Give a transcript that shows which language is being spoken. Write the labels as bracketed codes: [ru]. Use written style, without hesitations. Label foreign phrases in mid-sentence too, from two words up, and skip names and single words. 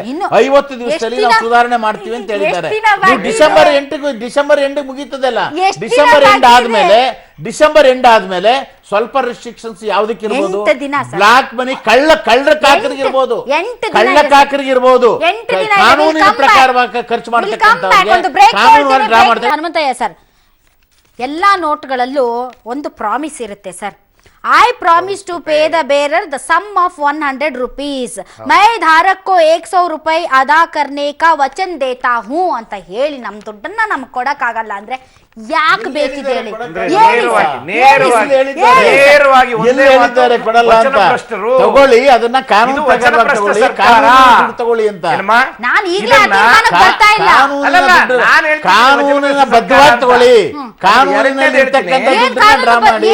[kn] 50 ದಿವಸದಲ್ಲಿ ನಾವು ಸುಧಾರಣೆ ಮಾಡ್ತೀವಿ ಅಂತ ಹೇಳಿದ್ದಾರೆ. [en] December end [kn] ಮುಗೀತದಲ್ಲ, [en] December end [kn] ಆದ್ಮೇಲೆ ಸ್ವಲ್ಪ ರೆಸ್ಟ್ರಿಕ್ಷನ್ಸ್ ಯಾವ್ದಕ್ಕೆ ಇರ್ಬೋದು, [en] black money [kn] ಕಳ್ಳ ಕಾಕರಿಗಿರ್ಬೋದು, ಕಾನೂನಿನ ಪ್ರಕಾರವಾಗಿ ಖರ್ಚು ಮಾಡ್ತಕ್ಕಂಥ. ಹನುಮಂತಯ್ಯ ಸರ್, ಎಲ್ಲಾ ನೋಟ್ಗಳಲ್ಲೂ ಒಂದು ಪ್ರಾಮಿಸ್ ಇರುತ್ತೆ ಸರ್. [en] I promise to pay the bearer the sum of 100 rupees. [hi] मैं धारक को 100 रुपए अदा करने का वचन देता हूँ [kn] ಅಂತ ಹೇಳಿ ನಮ್ ದುಡ್ಡನ್ನ ನಮ್ಗೆ ಕೊಡಕ್ಕಾಗಲ್ಲ ಅಂದ್ರೆ ಯಾಕೆ ಬೇಕಿದೆ ಹೇಳಿ? ತಗೊಳ್ಳಿ, ಅದನ್ನ ಕಾನೂನು ತಗೊಳ್ಳಿ ಅಂತ. ನಾನು ಈಗಲೇ ಬರ್ತಾ ಇಲ್ಲ. ಕಾನೂನಿನ ಬದ್ಧವಾಗಿ ತಗೊಳ್ಳಿ, ಕಾನೂನಿನಲ್ಲಿ ಡ್ರಾ ಮಾಡಿ.